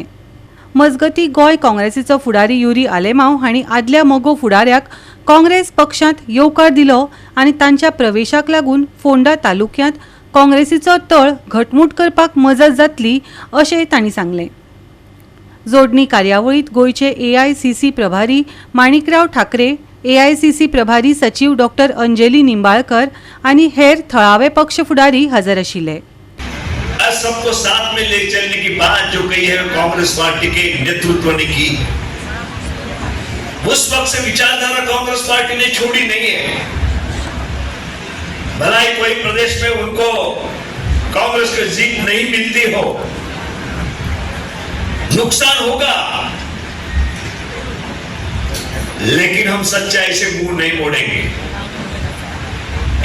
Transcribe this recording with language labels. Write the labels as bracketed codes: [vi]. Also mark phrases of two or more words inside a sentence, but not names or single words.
[kok] मजगतीं गोंय काँग्रेसीचो फुडारी युरी आलेमांव हांणी आदल्या मोगो फुडाऱ्याक काँग्रेस पक्षांत येवकार दिलो आनी तांच्या प्रवेशाक लागून फोंडा तालुक्यांत काँग्रेसीचो तळ घटमूट करपाक मजत जातली अशें तांणी सांगलें. जोडणी कार्यावळीत गोयचे AICC प्रभारी माणिकराव ठाकरे, AICC प्रभारी सचिव डॉक्टर अंजली निंबाळकर आनी हेर थळावे पक्ष फुडारी हजर आशिल्ले. [hi] सबको साथ में ले चलने की बात जो कही है कांग्रेस पार्टी के नेतृत्व ने की, उस वक्त से विचारधारा कांग्रेस पार्टी ने छोड़ी नहीं है. भला ही कोई प्रदेश में उनको कांग्रेस की जीत नहीं मिलती हो, नुकसान होगा, लेकिन हम सच्चाई से मुंह नहीं मोड़ेंगे.